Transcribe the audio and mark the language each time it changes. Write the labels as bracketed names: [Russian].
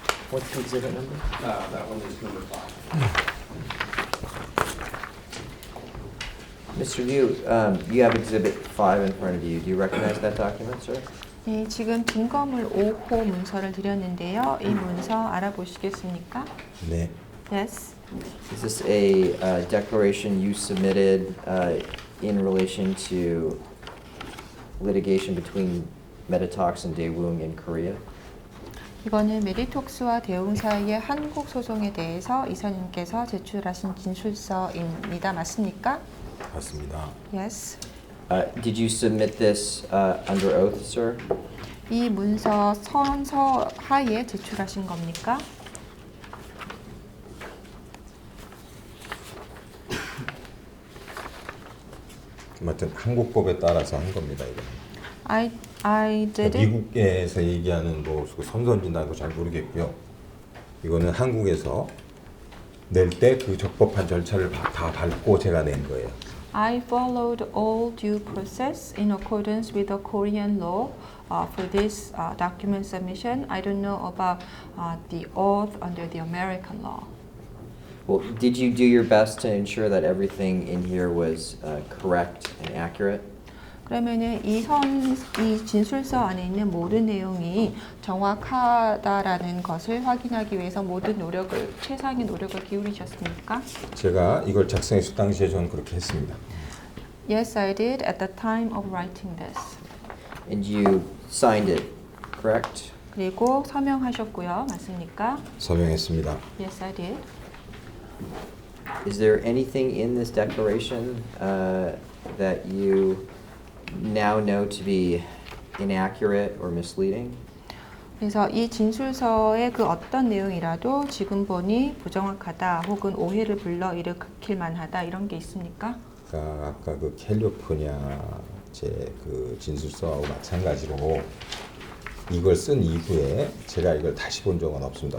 [English] What's the exhibit number? That one is number 5. Mr. Liu, you have Exhibit 5 in front of you. Do you recognize that document, sir? [Korean] 네, 지금 증거물 5호 문서를 드렸는데요. 이 문서 알아보시겠습니까? 네. [English] Yes. Is this a declaration you submitted in relation to litigation between Meditox and Daewoo in Korea? [Korean] 이거는 메디톡스와 대웅 사이의 한국 소송에 대해서 이사님께서 제출하신 진술서입니다. 맞습니까? 맞습니다. [English] Yes. Did you submit this under oath, sir? [Korean] 이 문서 선서 하에 제출하신 겁니까? 아무튼 한국법에 따라서 한 겁니다. 이거. [English] I did it. [Korean] 미국에서 얘기하는 뭐 선선진다는 거 잘 모르겠고요. 이거는 한국에서 낼 때 그 적법한 절차를 다 밟고 제가 낸 거예요. [English] I followed all due process in accordance with the Korean law for this document submission. I don't know about the oath under the American law. Well, did you do your best to ensure that everything in here was correct and accurate? [Korean] 그러면은 이 진술서 안에 있는 모든 내용이 정확하다라는 것을 확인하기 위해서 모든 노력을, 최상의 노력을 기울이셨습니까? 제가 이걸 작성했을 당시에 저는 그렇게 했습니다. [English] Yes, I did at the time of writing this. And you signed it, correct? [Korean] 그리고 서명하셨고요. 맞습니까? 서명했습니다. [English] Yes, I did. Is there anything in this declaration that you now know to be inaccurate or misleading? [Korean] 그래서 이 진술서의 그 어떤 내용이라도 지금 보니 부정확하다 혹은 오해를 불러일으킬 만하다 이런 게 있습니까? 아까 그 캘리포니아 제 그 진술서하고 마찬가지로 이걸 쓴 이후에 제가 이걸 다시 본 적은 없습니다.